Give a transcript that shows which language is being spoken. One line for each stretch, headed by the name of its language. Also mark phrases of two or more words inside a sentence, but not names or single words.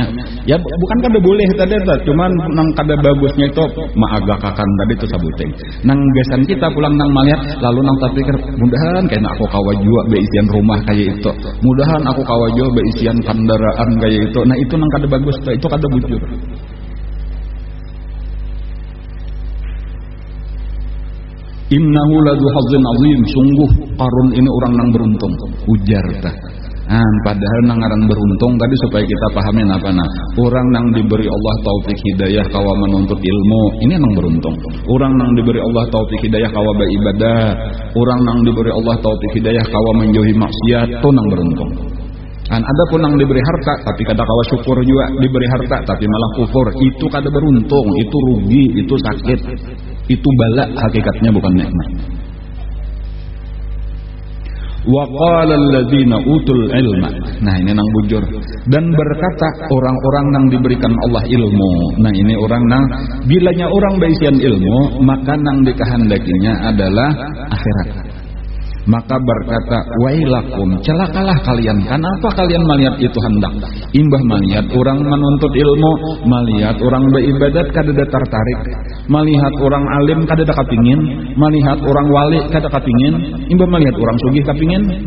Banjar: Ya bukan kada boleh tadi cuman nang kada bagusnya itu maagakakan tadi itu sabuting. Nang gasan kita pulang nang melihat lalu nang tak pikir mudahan kayaknya aku kawa jua beisian rumah kayak itu. Mudahan aku kawa jua beisian kendaraan kayak itu. Nah, itu nang kada bagus, itu kada bujur.
Arabic: إنه لذو حظ عظيم,
Banjar: sungguh Qarun ini orang nang beruntung, ujar tah. Padahal nang ngaran beruntung tadi supaya kita pahamin apa nah. Orang nang diberi Allah taufik hidayah kawa menuntut ilmu, ini nang beruntung. Orang nang diberi Allah taufik hidayah kawa beribadah, orang nang diberi Allah taufik hidayah kawa menjauhi maksiat, itu nang beruntung. Ada pun nang diberi harta tapi kada kawa syukur juga, diberi harta tapi malah kufur, itu kada beruntung, itu rugi, itu sakit. Itu bala hakikatnya, bukan nikmat.
Arabic: وقال الذين أوتوا العلم.
Banjar: Nah, ini nang bujur. Dan berkata orang-orang nang diberikan Allah ilmu. Nah, ini orang nang bilanya orang baisian ilmu, maka nang dikehendakinya adalah akhirat. Maka berkata, wailakum, celakalah kalian. Kenapa kalian melihat itu hendak? Imbah melihat orang menuntut ilmu, melihat orang beribadat kada tertarik, melihat orang alim kada kapingin, melihat orang wali kada kapingin, imbah melihat orang sugih kapingin.